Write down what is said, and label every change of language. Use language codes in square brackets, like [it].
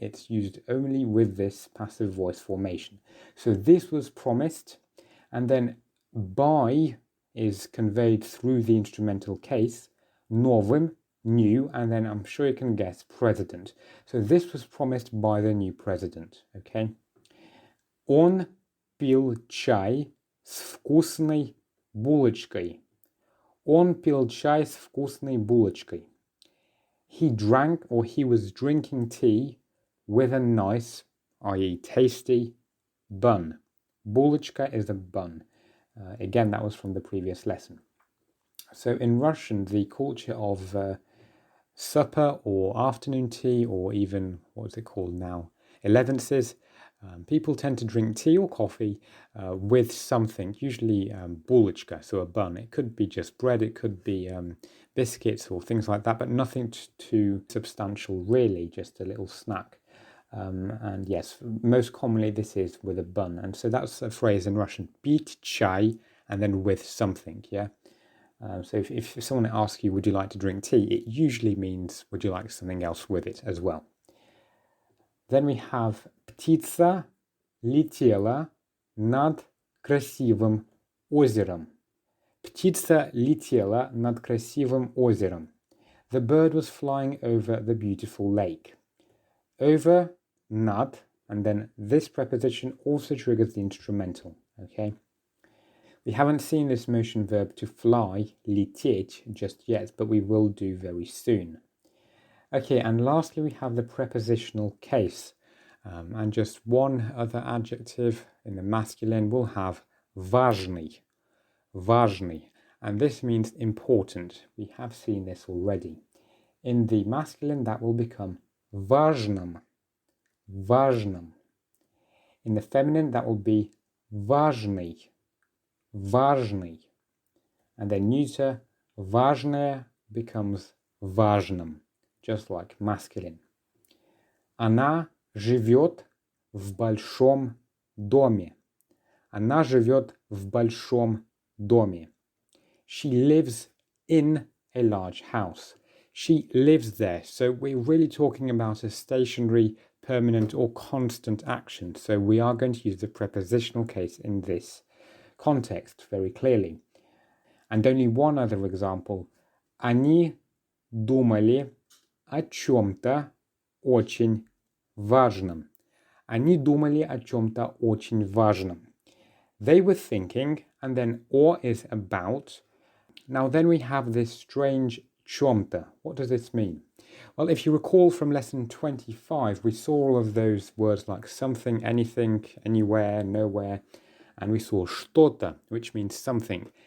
[en] It's used only with this passive voice formation. So this was promised. And then by is conveyed through the instrumental case, новым, new, and then I'm sure you can guess president. So this was promised by the new president, okay? [ru] Он пил чай с вкусной булочкой. Он пил чай с вкусной булочкой. [en] He drank or he was drinking tea with a nice, i.e. tasty, bun. Булочка is a bun. Again, that was from the previous lesson. So in Russian, the culture of supper or afternoon tea, or even, what's it called now, elevenses, people tend to drink tea or coffee with something, usually булочка, so a bun. It could be just bread, it could be biscuits or things like that, but nothing too substantial, really, just a little snack. And yes, most commonly this is with a bun. And so that's a phrase in Russian, [ru] pить чай, [en] and then with something, yeah? So if someone asks you, would you like to drink tea, it usually means, would you like something else with it as well? Then we have [ru] птица летела над красивым озером. Птица летела над красивым озером. [en] The bird was flying over the beautiful lake. Over, над, and then this preposition also triggers the instrumental, okay? We haven't seen this motion verb to fly, лететь, just yet, but we will do very soon. Okay, and lastly we have the prepositional case. And just one other adjective in the masculine will have важный, важный. And this means important. We have seen this already. In the masculine, that will become важным, важным. In the feminine, that will be важный, важный. And then neuter, важное becomes важным, just like masculine. [ru] Она живет в большом доме. Она живет в большом доме. [en] She lives in a large house. She lives there. So we're really talking about a stationary, permanent, or constant action. So we are going to use the prepositional case in this context very clearly. And only one other example. [ru] Они думали о чем-то очень важном. Они думали о чем-то очень важном. [en] They were thinking, and then or is about. Now then we have this strange чем-то. What does this mean? Well, if you recall from lesson 25, we saw all of those words like something, anything, anywhere, nowhere, and we saw что-то, which means something.